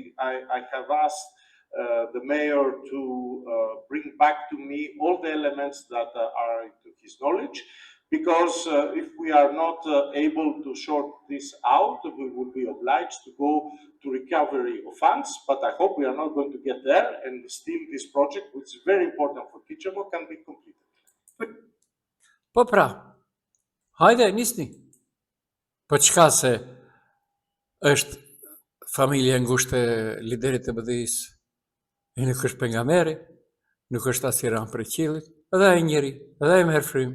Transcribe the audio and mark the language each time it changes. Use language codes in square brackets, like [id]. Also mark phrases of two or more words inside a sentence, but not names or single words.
[en] I have asked the mayor to bring back to me all the elements that are to his knowledge, because if we are not able to sort this out, we will be obliged to go to recovery of funds. But I hope we are not going to get there, and still this project, which is very important for Kičevo, can be completed. [sq] Po pra, hajde, nisni. Po qka se është familje ngushtë e liderit të BDI-s, e nuk është pejgamberi, nuk është as i ranë për qilit, edhe ai njeri, edhe ai merr frymë.